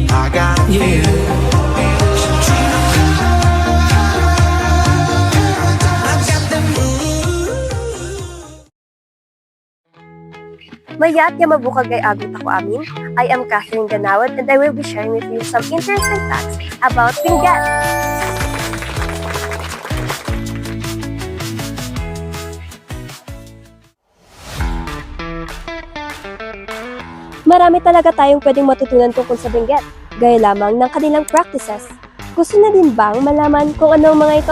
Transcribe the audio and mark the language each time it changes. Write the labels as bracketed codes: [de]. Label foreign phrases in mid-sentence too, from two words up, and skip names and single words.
[en] I got yeah. [ilo] Mayat nga mabukag kay abot ako amin. [en] I am Catherine Ganawat and I will be sharing with you some interesting facts about Benguet. [tl] Marami talaga tayong pwedeng matutunan tungkol sa Benguet, gaya lamang ng kanilang practices. Gusto na din bang malaman kung ano ang mga ito?